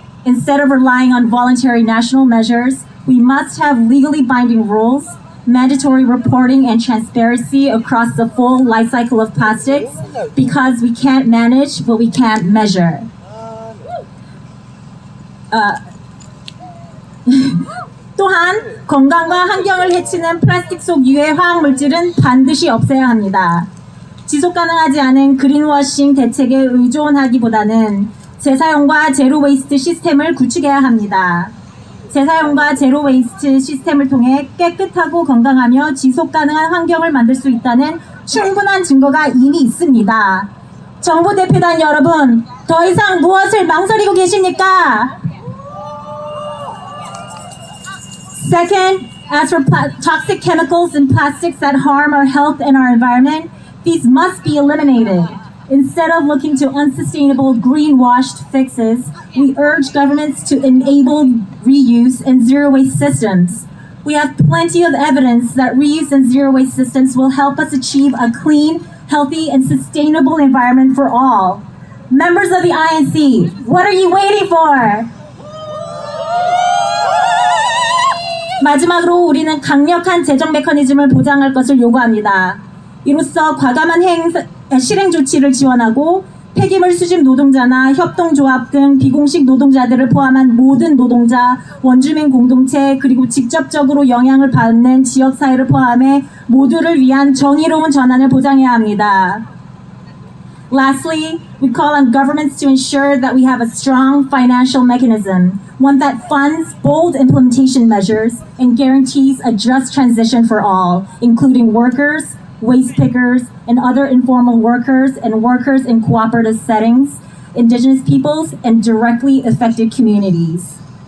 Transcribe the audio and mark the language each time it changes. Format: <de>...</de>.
<en>Instead of relying on voluntary national measures, we must have legally binding rules, mandatory reporting and transparency across the full life cycle of plastics because we can't manage what we can't measure.</en> <ko>또한 건강과 환경을 해치는 플라스틱 속 유해 화학물질은 반드시 없애야 합니다. 지속 가능하지 않은 그린워싱 대책에 의존하기보다는 재사용과 제로 웨이스트 시스템을 구축해야 합니다. 재사용과 제로 웨이스트 시스템을 통해 깨끗하고 건강하며 지속 가능한 환경을 만들 수 있다는 충분한 증거가 이미 있습니다. 정부 대표단 여러분, 더 이상 무엇을 망설이고 계십니까?</ko> <en>Second, As for toxic chemicals and plastics that harm our health and our environment, these must be eliminated. Instead of looking to unsustainable greenwashed fixes, we urge governments to enable reuse and zero waste systems. We have plenty of evidence that reuse and zero waste systems will help us achieve a clean, healthy, and sustainable environment for all. Members of the INC, what are you waiting for?</en> <ko>마지막으로 우리는 강력한 재정 메커니즘을 보장할 것을 요구합니다. 이로써 과감한 실행 조치를 지원하고 폐기물 수집 노동자나 협동조합 등 비공식 노동자들을 포함한 모든 노동자, 원주민 공동체 그리고 직접적으로 영향을 받는 지역사회를 포함해 모두를 위한 정의로운 전환을 보장해야 합니다.</ko> <en>Lastly, we call on governments to ensure that we have a strong financial mechanism, one that funds bold implementation measures and guarantees a just transition for all, including workers, waste pickers, and other informal workers and workers in cooperative settings, indigenous peoples, and directly affected communities.</en>